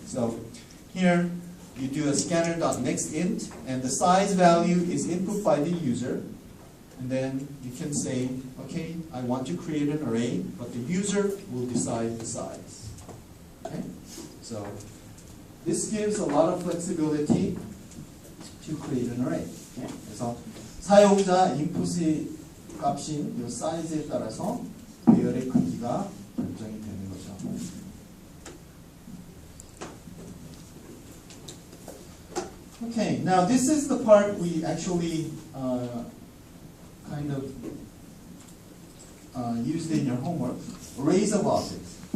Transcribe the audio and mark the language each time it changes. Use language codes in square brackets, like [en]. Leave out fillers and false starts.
[en] So here you do a scanner.nextInt, and the size value is input by the user. And then you can say, okay, I want to create an array, but the user will decide the size. Okay? So this gives a lot of flexibility to create an array. Okay? [ko] 그래서 사용자 인풋의 값인 이 사이즈에 따라서 배열의 크기가 결정이 되는 거죠. [en] Okay, now this is the part we actually kind of used in your homework. Arrays of objects.